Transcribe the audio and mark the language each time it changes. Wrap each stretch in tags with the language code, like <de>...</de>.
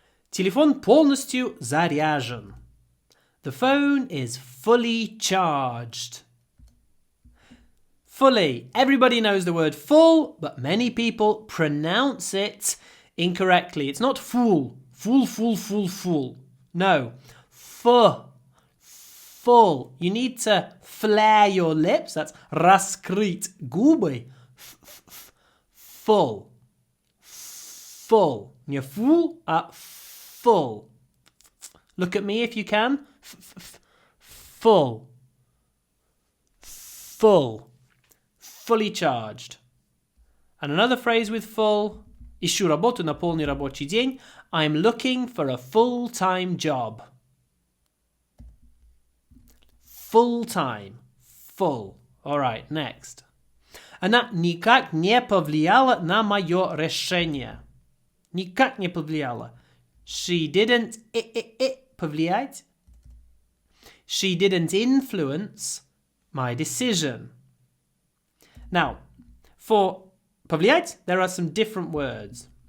<ru>Телефон полностью заряжен.</ru> <en>The phone is fully charged. Fully. Everybody knows the word full, but many people pronounce it incorrectly. It's not full. Full, full, full, full. No. Full. Full. You need to flare your lips. That's</en> <ru>раскрыть губы.</ru> <en>Full. Full. You're full, full. Look at me if you can. Full. Full. Fully charged. And another phrase with full.</en> <ru>Ищу работу на полный рабочий день.</ru> <en>I'm looking for a full-time job. Full-time. Full. All right, next.</en> <ru>Она никак не повлияла на мое решение. Никак не повлияла.</ru> <en>She didn't повлиять. She didn't influence my decision. Now, for повлиять, there are some different words.</en>